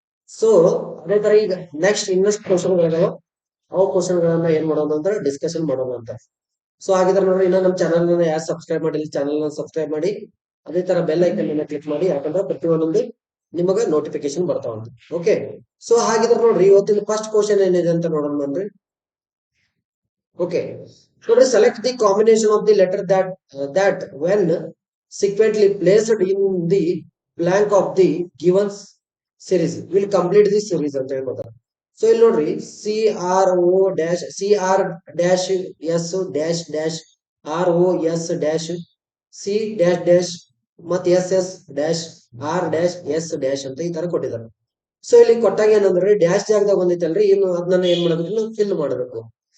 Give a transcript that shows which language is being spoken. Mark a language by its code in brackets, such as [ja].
[kn] So ಅದೇ ತರ ಈಗ ನೆಕ್ಸ್ಟ್ ಇನ್ನಷ್ಟು ಕ್ವಶನ್ ಗಳಿದಾವ. ಅವು ಕ್ವಶನ್ ಗಳನ್ನ ಏನ್ ಮಾಡೋಣ ಅಂತ ಡಿಸ್ಕಷನ್ ಮಾಡೋಣ ಅಂತ. ಸೊ ಹಾಗಿದ್ರೆ ನೋಡ್ರಿ, ಇನ್ನ ನಮ್ಮ ಚಾನಲ್ ಯಾರು ಸಬ್ಸ್ಕ್ರೈಬ್ ಮಾಡಿಲ್ಲ, ಚಾನಲ್ ಸಬ್ಸ್ಕ್ರೈಬ್ ಮಾಡಿ. ಅದೇ ತರ ಬೆಲ್ ಐಕನ್ ಅನ್ನ ಕ್ಲಿಕ್ ಮಾಡಿ, ಯಾಕಂದ್ರೆ ಪ್ರತಿಯೊಂದೊಂದು ನಿಮಗ ನೋಟಿಫಿಕೇಶನ್ ಬರ್ತಾವ ಅಂತ. ಓಕೆ, ಸೊ ಹಾಗಿದ್ರೆ ನೋಡ್ರಿ, ಇವತ್ತಿನ ಫಸ್ಟ್ ಕ್ವಶನ್ ಏನಿದೆ ಅಂತ ನೋಡೋಣ ಬನ್ರಿ. [en] okay, ನೋಡ್ರಿ, select the combination of the letter that when sequentially placed in the blank of the given series will complete the series [kn] ಅಂತ ಹೇಳ್ಕೊತಾರೆ. ಸೊ ಇಲ್ಲಿ ನೋಡ್ರಿ, CRO-S-RO-S-ಸಿ ಮತ್ SS-R-S- ಅಂತ ಈ ತರ ಕೊಟ್ಟಿದ್ದಾರೆ. ಸೊ ಇಲ್ಲಿ ಕೊಟ್ಟಾಗ ಏನಂದ್ರೆ ಡ್ಯಾಶ್ ಜಾಗದಾಗ ಬಂದೈತಲ್ರಿ, ಇನ್ನು ಅದನ್ನ ಏನ್ ಮಾಡ್ಬೇಕು, ನಾವು ಫಿಲ್ ಮಾಡಬೇಕು.